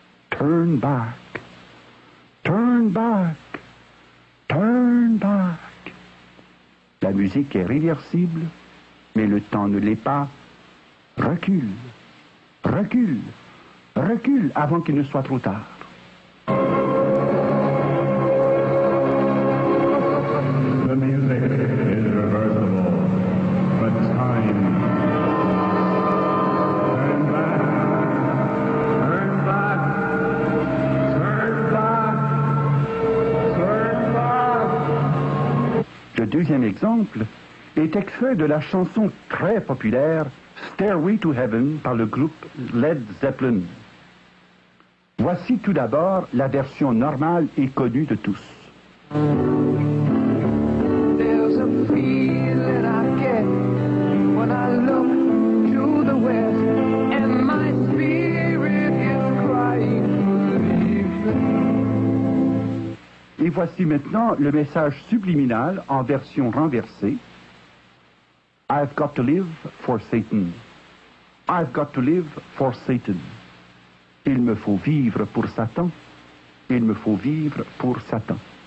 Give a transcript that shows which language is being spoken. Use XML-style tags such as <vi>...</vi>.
<en>Turn back, turn back, turn back.</en> <fr>La musique est réversible, mais le temps ne l'est pas. Recule, recule, recule avant qu'il ne soit trop tard.</fr> <en>The music is reversible, but time. Turn back, turn back, turn back, turn back.</en> <fr>Le deuxième exemple est extrait de la chanson très populaire Stairway to Heaven par le groupe Led Zeppelin. Voici tout d'abord la version normale et connue de tous.</fr> <en>There's a feeling I get when I look to the west and my spirit is crying for leaving.</en> <fr>Et voici maintenant le message subliminal en version renversée.</fr> <en>I've got to live for Satan. I've got to live for Satan.</en> <fr>Il me faut vivre pour Satan. Il me faut vivre pour Satan.</fr>